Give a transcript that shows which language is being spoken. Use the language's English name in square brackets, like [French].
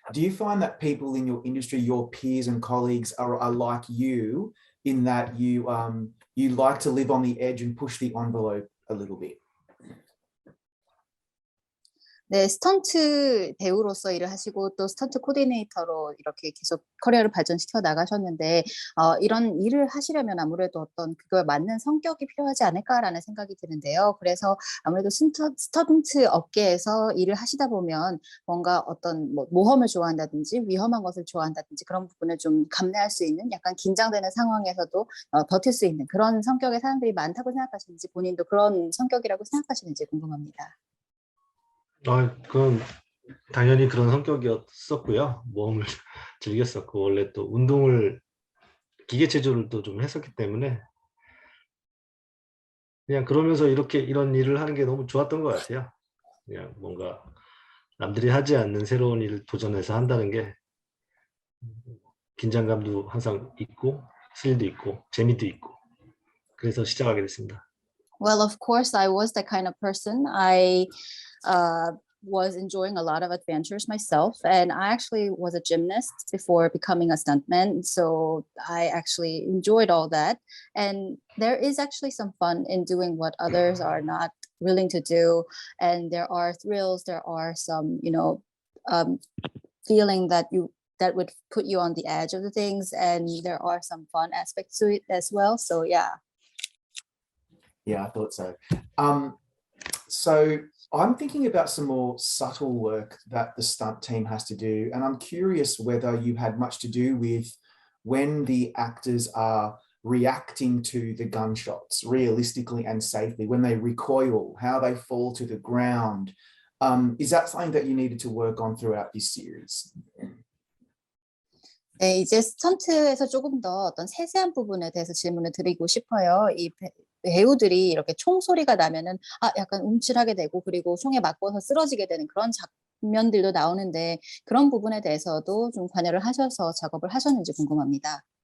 [English] Do you find that people in your industry, your peers and colleagues, are like you in that you like to live on the edge and push the envelope a little bit? [Korean] 네, 스턴트 배우로서 일을 하시고 또 스턴트 코디네이터로 이렇게 계속 커리어를 발전시켜 나가셨는데 이런 일을 하시려면 아무래도 어떤 그거에 맞는 성격이 필요하지 않을까라는 생각이 드는데요. 그래서 아무래도 스턴트 업계에서 일을 하시다 보면 뭔가 어떤 모험을 좋아한다든지 위험한 것을 좋아한다든지 그런 부분을 좀 감내할 수 있는 약간 긴장되는 상황에서도 버틸 수 있는 그런 성격의 사람들이 많다고 생각하시는지 본인도 그런 성격이라고 생각하시는지 궁금합니다. 그건 당연히 그런 성격이었었고요. 모험을 즐겼었고 원래 또 운동을 기계체조를 또 좀 했었기 때문에 그냥 그러면서 이런 일을 하는 게 너무 좋았던 것 같아요. 그냥 뭔가 남들이 하지 않는 새로운 일을 도전해서 한다는 게 긴장감도 항상 있고 스릴도 있고 재미도 있고 그래서 시작하게 됐습니다. [English] Well, of course, I was that kind of person. I was enjoying a lot of adventures myself, and I actually was a gymnast before becoming a stuntman. So I actually enjoyed all that. And there is actually some fun in doing what others are not willing to do. And there are thrills, there are some, feeling that would put you on the edge of the things, and there are some fun aspects to it as well. So yeah. Yeah, I thought so. So I'm thinking about some more subtle work that the stunt team has to do, and I'm curious whether you had much to do with when the actors are reacting to the gunshots realistically and safely, when they recoil, how they fall to the ground. Is that something that you needed to work on throughout this series? [Korean] 네, 이제 스턴트에서 조금 더 어떤 세세한 부분에 대해서 질문을 드리고 싶어요. 이 배우들이 이렇게 총소리가 나면은 약간 움찔하게 되고 그리고 총에 맞고서 쓰러지게 되는 그런 장면들도 나오는데 그런 부분에 대해서도 좀 관여를 하셔서 작업을 하셨는지 궁금합니다.